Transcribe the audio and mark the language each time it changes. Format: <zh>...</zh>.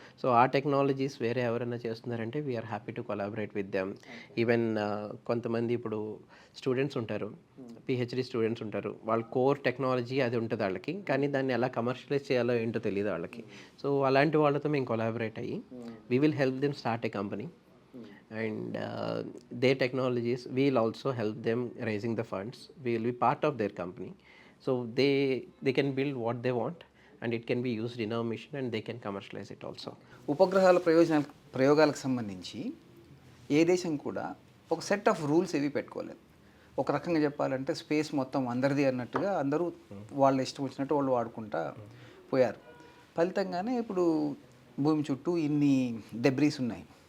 <te>So ఆ technologies వేరే ఎవరైనా చేస్తున్నారంటే</te> <en>We are happy to collaborate with them.</en> <te>Even కొంతమంది ఇప్పుడు స్టూడెంట్స్ ఉంటారు, పిహెచ్డి స్టూడెంట్స్ ఉంటారు, వాళ్ళ కోర్ టెక్నాలజీ అది ఉంటుంది వాళ్ళకి, కానీ దాన్ని ఎలా కమర్షియలైజ్ చేయాలో ఏంటో తెలియదు వాళ్ళకి. సో అలాంటి వాళ్ళతో మేము కొలాబరేట్ అయ్యి</te> <en>We will help them start a company. And their technologies, we will also help them raising the funds. We will be part of their company, so they can build what they want, and it can be used in our mission, and they can commercialize it also.</en> <te>ఉపగ్రహాల ప్రయోగాలకు సంబంధించి ఏ దేశం కూడా ఒక set of rules ఏవి పెట్టుకోలేదు. ఒక రకంగా చెప్పాలంటే space మొత్తం అందరిది అన్నట్టుగా అందరూ వాళ్ళ ఇష్టం వచ్చినట్టు వాళ్ళు వాడుకుంటా పోయారు. ఫలితంగానే ఇప్పుడు భూమి చుట్టూ ఇన్ని డెబ్రీస్ ఉన్నాయి.</te>